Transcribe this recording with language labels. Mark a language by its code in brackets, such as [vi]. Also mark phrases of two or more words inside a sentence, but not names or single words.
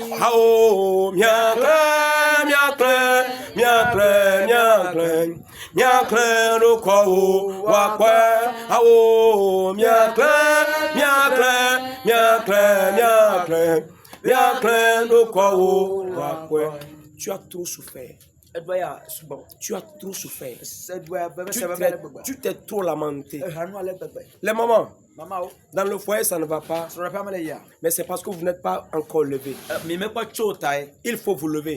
[fr] Awo, miakle, roko wakwe. Awo, miakle, roko wakwe. Tu as trop souffert. Tu as trop souffert. Tu t'es trop lamenté. Les mamans, dans le foyer, ça ne va pas. Mais c'est parce que vous n'êtes pas encore levé. Il faut vous lever.